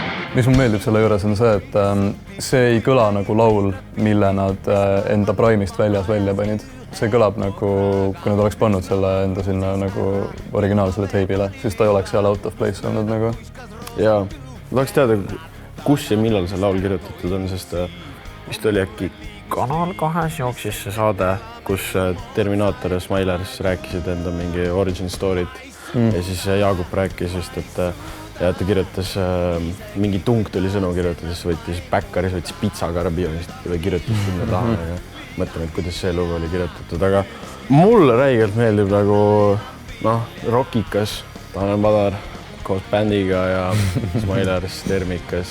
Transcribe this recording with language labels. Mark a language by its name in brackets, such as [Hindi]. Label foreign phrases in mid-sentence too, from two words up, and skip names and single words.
[Estonian] mis mulle meeldib selle juures on see, et see ei kõla nagu laul, mille nad enda Prime'ist väljas välja panid. See kõlab nagu, kui nad oleks pannud selle enda sinna nagu originaalsele teibile, siis ta ei oleks seal [English] out of place [Estonian] olnud nagu. Ja ma tahaks teada, kus ja millal see laul kirjutatud on, sest vist oli äkki Kanal 2 jooksis see saade, kus Terminaator ja Smilers rääkisid enda mingi [English] origin story't [Estonian] ja siis Jaagup rääkis just, et ja ta kirjutas, mingi tung tuli sõnu kirjutades, võttis Backeris, võttis pitsakarbi või kirjutas sinna taha ja mõtlen, et kuidas see lugu oli kirjutatud, aga mulle räigelt meeldib nagu rockikas Tanel Padar koos bändiga ja Smilers Termikas.